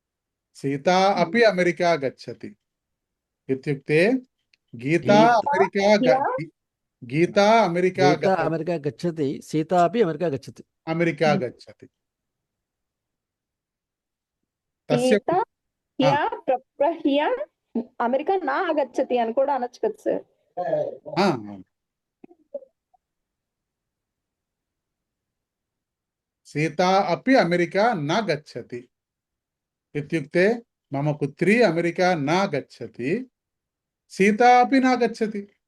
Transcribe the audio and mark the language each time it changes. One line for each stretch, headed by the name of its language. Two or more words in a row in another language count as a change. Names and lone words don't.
Sanskrit: सीता अपि अमेरिका गच्छति. इत्युक्ते गीता अमेरिका गीता अमेरिका गच्छति, सीता अपि अमेरिका गच्छति। अमेरिका गच्छति। तस्य సీత హియా హియా అమెరికా నా ఆగచ్చతి
Telugu: అని కూడా అనొచ్చు కదా సార్.
Sanskrit: सीता अपि अमेरिका न गच्छति इत्युक्ते मम पुत्री अमेरिका न गच्छति, सीता अपि न गच्छति।